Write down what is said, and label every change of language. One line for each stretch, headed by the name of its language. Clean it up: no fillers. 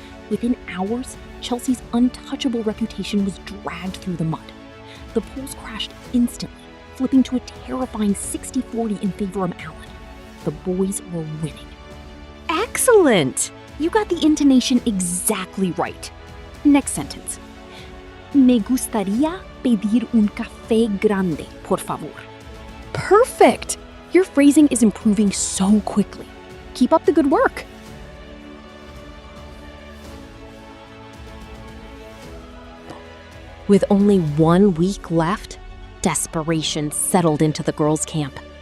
English: Within hours, Chelsea's untouchable reputation was dragged through the mud. The polls crashed instantly, flipping to a terrifying 60-40 in favor of Alan. The boys were winning. Excellent! You got the intonation exactly right. Next sentence.
Spanish: Me gustaría pedir un café grande, por favor.
English: Perfect! Your phrasing is improving so quickly. Keep up the good work. With only 1 week left, desperation settled into the girls' camp.